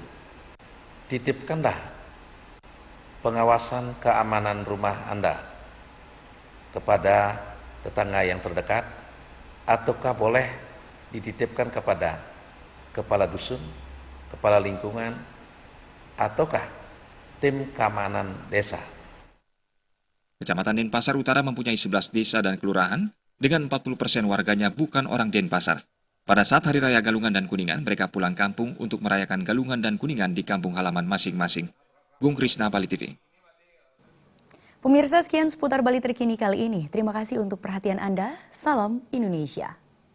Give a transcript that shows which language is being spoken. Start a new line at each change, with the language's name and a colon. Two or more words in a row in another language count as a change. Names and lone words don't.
Indonesian: Titipkanlah pengawasan keamanan rumah Anda kepada tetangga yang terdekat, ataukah boleh dititipkan kepada kepala dusun, kepala lingkungan, ataukah tim keamanan desa. Kecamatan Denpasar Utara mempunyai 11 desa dan kelurahan dengan 40% warganya bukan orang Denpasar. Pada saat Hari Raya Galungan dan Kuningan, mereka pulang kampung untuk merayakan Galungan dan Kuningan di kampung halaman masing-masing. Gung Krisna, Bali TV. Pemirsa, sekian seputar Bali terkini kali ini. Terima kasih untuk perhatian Anda. Salam Indonesia.